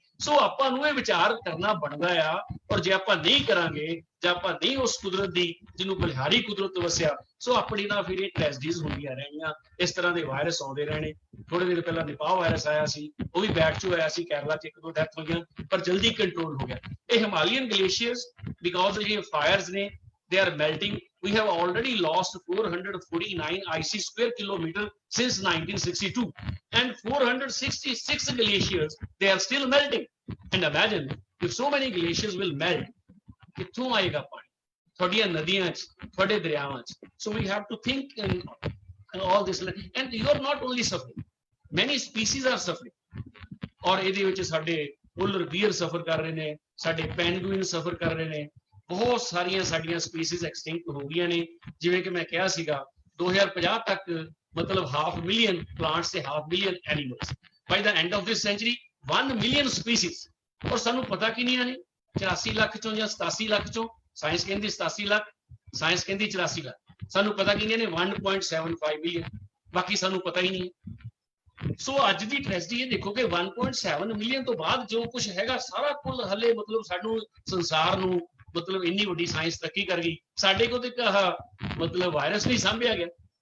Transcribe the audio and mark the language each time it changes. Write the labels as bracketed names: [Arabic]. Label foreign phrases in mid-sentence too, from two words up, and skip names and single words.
[Punjabi] ਸੋ ਆਪਾਂ ਨੂੰ ਇਹ ਵਿਚਾਰ ਕਰਨਾ ਬਣਦਾ ਆ, ਔਰ ਜੇ ਆਪਾਂ ਨਹੀਂ ਕਰਾਂਗੇ, ਜੇ ਆਪਾਂ ਨਹੀਂ ਉਸ ਕੁਦਰਤ ਦੀ ਜਿਹਨੂੰ ਬਲਿਹਾਰੀ ਕੁਦਰਤ ਵਸਿਆ, ਸੋ ਆਪਣੀ ਨਾਲ ਫਿਰ ਇਹ ਟ੍ਰੈਜਡੀਜ਼ ਹੁੰਦੀਆਂ ਰਹਿਣੀਆਂ. ਇਸ ਤਰ੍ਹਾਂ ਦੇ ਵਾਇਰਸ ਆਉਂਦੇ ਰਹਿਣੇ. ਥੋੜੇ ਦਿਨ ਪਹਿਲਾਂ ਨਿਪਾਹ ਵਾਇਰਸ ਆਇਆ ਸੀ, ਉਹ ਵੀ ਬੈਕ 'ਚੋਂ ਆਇਆ ਸੀ, ਕੇਰਲਾ 'ਚ 1-2 ਡੈਥ ਹੋਈਆਂ, ਪਰ ਜਲਦੀ ਕੰਟਰੋਲ ਹੋ ਗਿਆ. ਇਹ [English] Himalayan glaciers, [Punjabi] ਬਿਕੋਜ਼ ਇਹ ਫਾਇਰਸ ਨੇ, [English] they are melting. We have already lost 449 icy square kilometer since 1962, and 466 glaciers, they are still melting. And imagine if so many glaciers will melt, [Punjabi] ਕਿੱਥੋਂ ਆਏਗਾ ਪਾਣੀ ਤੁਹਾਡੀਆਂ ਨਦੀਆਂ 'ਚ, ਤੁਹਾਡੇ ਦਰਿਆਵਾਂ 'ਚ? [English] So we have to think in all this, and you are not only suffering, many species are suffering. [Punjabi] ਔਰ ਇਹਦੇ ਵਿੱਚ ਸਾਡੇ [English] polar bear [Punjabi] ਸਫਰ ਕਰ ਰਹੇ ਨੇ, ਸਾਡੇ penguin ਸਫਰ ਕਰ ਰਹੇ ਨੇ, ਬਹੁਤ ਸਾਰੀਆਂ ਸਾਡੀਆਂ [English] species extinct [Punjabi] ਹੋ ਗਈਆਂ ਨੇ. ਜਿਵੇਂ ਕਿ ਮੈਂ ਕਿਹਾ ਸੀਗਾ 2050 ਤੱਕ ਮਤਲਬ 500 [English] million plants [Punjabi] ਤੇ 500 [English] million animals. By the end of this century 1 million species. [Punjabi] ਔਰ ਸਾਨੂੰ ਪਤਾ ਕਿੰਨੀਆਂ ਨੇ? 84 ਲੱਖ ਚੋਂ ਜਾਂ 87 ਲੱਖ ਚੋਂ. ਸਾਇੰਸ ਕਹਿੰਦੀ 87 ਲੱਖ, ਸਾਇੰਸ ਕਹਿੰਦੀ 84 ਲੱਖ. ਸਾਨੂੰ ਪਤਾ ਕਿੰਨੀਆਂ ਨੇ? 1.75 ਮਿਲੀਅਨ. ਬਾਕੀ ਸਾਨੂੰ ਪਤਾ ਹੀ ਨਹੀਂ. ਸੋ ਅੱਜ ਦੀ ਟ੍ਰੈਜਡੀ ਇਹ ਦੇਖੋ ਕਿ 1.7 ਮਿਲੀਅਨ ਤੋਂ ਬਾਅਦ ਜੋ ਕੁਝ ਹੈਗਾ ਸਾਰਾ ਕੁੱਲ ਹਲੇ ਮਤਲਬ ਸਾਨੂੰ ਸੰਸਾਰ ਨੂੰ ਮਤਲਬ ਇੰਨੀ ਵੱਡੀ ਸਾਇੰਸ ਤਰੱਕੀ ਕਰ ਗਈ, ਸਾਡੇ ਕੋਲ ਤੇ ਮਤਲਬ ਵਾਇਰਸ ਨਹੀਂ ਸਾਂਭਿਆ ਗਿਆ.